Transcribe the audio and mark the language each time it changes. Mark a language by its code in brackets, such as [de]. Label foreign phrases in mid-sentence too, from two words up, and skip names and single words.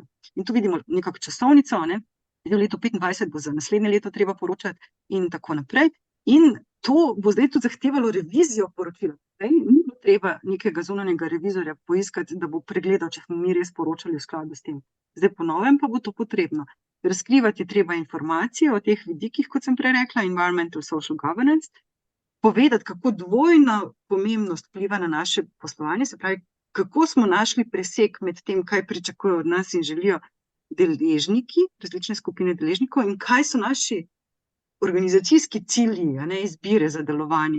[sl] In tu vidimo nekako časovnico, v letu 2025 bo za naslednje leto treba poročati in tako naprej. In to bo zdaj tudi zahtevalo revizijo poročila. Ni bo treba nekega zunanjega revizorja poiskati, da bo pregledal, če smo mi res poročali v skladu s tem. Zdaj po novem pa bo to potrebno. Razkrivati je treba informacije o teh vidikih, kot sem prej rekla, [en] environmental social governance, [sl] povedati, kako dvojna pomembnost vpliva na naše poslovanje, se pravi, kako smo našli presek med tem, kaj pričakujejo od nas in želijo deležniki, različne skupine deležnikov, in kaj so naši organizacijski cilji, izbire za delovanje.